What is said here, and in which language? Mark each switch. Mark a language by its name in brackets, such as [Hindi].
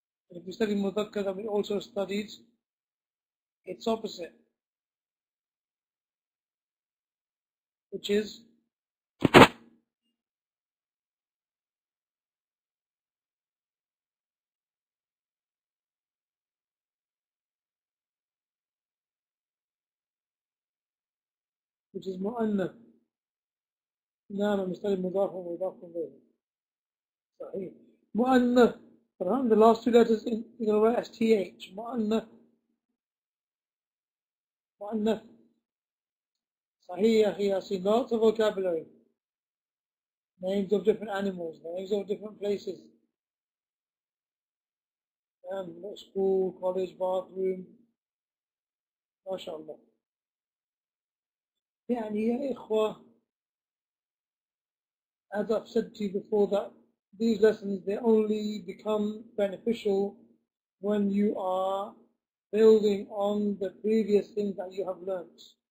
[English] And if we studied Mudhakkar, then we also studied its opposite, which is مؤنث. [Arabic] نعم, نستخدم مضاف ومضاف إليه. صحيح. مؤنث. [English] The last 2 letters in the word as th. [Arabic] مؤنث. مؤنث. صحيح يا أخي ياسين. [English] Lots of vocabulary. names of different animals, names of different places, school, college, bathroom, mashallah. [Arabic] يعني يا إخوة, [English] as I've said to you before, that these lessons, they only become beneficial when you are building on the previous things that you have learnt.